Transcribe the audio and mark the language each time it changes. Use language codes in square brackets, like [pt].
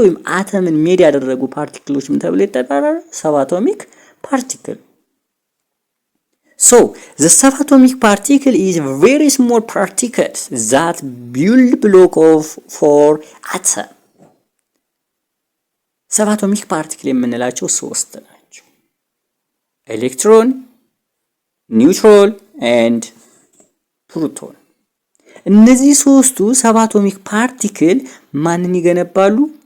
[am] ወይም አተምን ሜድ ያደረጉ ፓርቲክሎች ምን ተብለው ይጠራሉ? [en] ሰባቶሚክ ፓርቲክል። So the subatomic particle is very small particles that build block of four atom. [am] subatomic particle የምንላቸው 3 ናቸው። ኤሌክትሮን፣ ኒውትሮን and ፕሮቶን። እነዚህ 3ቱ subatomic particle ማንን ይገነባሉ?